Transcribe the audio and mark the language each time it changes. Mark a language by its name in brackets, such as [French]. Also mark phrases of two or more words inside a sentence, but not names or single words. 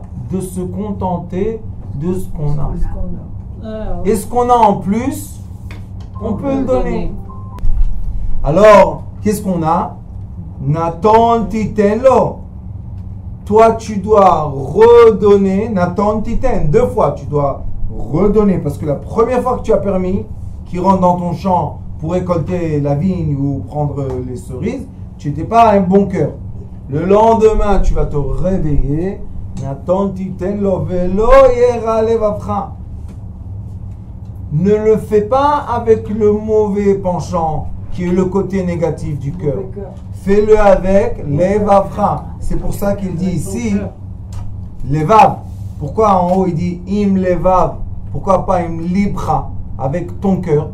[French] De se contenter de ce qu'on a. Et ce qu'on a en plus, on peut le donner. Alors, qu'est-ce qu'on a? [Hebrew] נתון תתן לו. [French] Toi, tu dois redonner. [Hebrew] נתון תתן. [French] 2 fois, tu dois redonner. Parce que la première fois que tu as permis qu'il rentre dans ton champ pour récolter la vigne ou prendre les cerises, tu n'étais pas un bon cœur. Le lendemain, tu vas te réveiller. [Hebrew] נתון תתן לו ולא ירע לבבך. [French] Ne le fais pas avec le mauvais penchant, qui est le côté négatif du cœur. Fais-le avec levavcha. C'est pour ça qu'il dit ici, levav. Pourquoi en haut il dit [Hebrew] עם לבב? [French] Pourquoi pas [Hebrew] עם ליבא? [French] Avec ton cœur.